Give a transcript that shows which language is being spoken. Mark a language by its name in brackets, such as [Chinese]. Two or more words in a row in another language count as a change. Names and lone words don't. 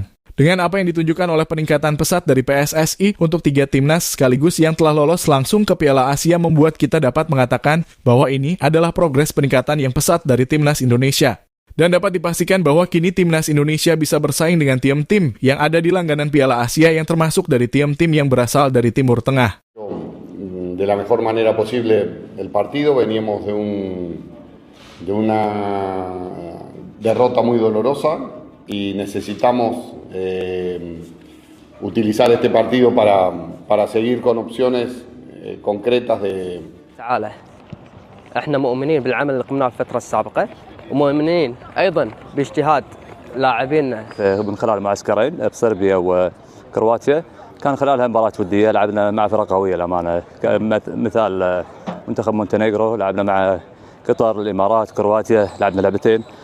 [Indonesian] Dengan apa yang ditunjukkan oleh peningkatan pesat dari PSSI untuk 3 timnas sekaligus yang telah lolos langsung ke Piala Asia membuat kita dapat mengatakan bahwa ini adalah progres peningkatan yang pesat dari timnas Indonesia. Dan dapat dipastikan bahwa kini timnas Indonesia bisa bersaing dengan tim-tim yang ada di langganan Piala Asia yang termasuk dari tim-tim yang berasal dari Timur Tengah. [Spanish] De la mejor manera posible el partido, veníamos de una derrota muy dolorosa y necesitamos utilizar este partido para seguir con opciones concretas de... [Arabic] تعالى احنا مؤمنين بالعمل اللي قمناه في الفترة السابقة ومؤمنين أيضا باجتهاد لاعبينا من خلال معسكرين بصربيا وكرواتيا. كان خلالها مباراة ودية لعبنا مع فرق قوية الأمانة، مثال منتخب مونتينيغرو، لعبنا مع قطر، الإمارات، كرواتيا، لعبنا لعبتين.